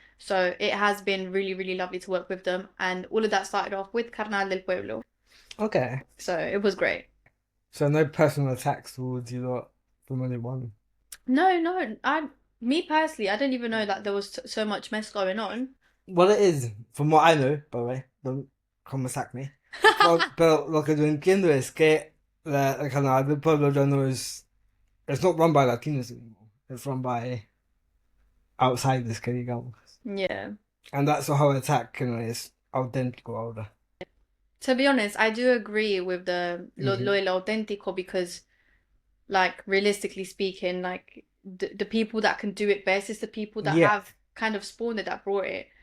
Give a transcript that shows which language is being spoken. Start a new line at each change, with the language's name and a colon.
English: So it has been really, really lovely to work with them. And all of that started off with Carnal del Pueblo. Okay. So it was great. So no personal attacks towards you lot from anyone? No, me personally, I didn't even know that there was so much mess going on. Well, it is, from what I know, by the way. Don't come and sack me.
Spanish: Pero lo que yo entiendo es que el canal del pueblo ya no es...
English: It's not run by Latinos anymore. It's run by outsiders,
Spanish: que digamos.
English: Yeah. And that's the whole attack, you know, is
Spanish: auténtico ahora.
English: To be honest, I do agree with
Spanish: lo del auténtico
English: because, like, realistically speaking, like, the people that can do it best is the people that have kind of spawned it, that brought it.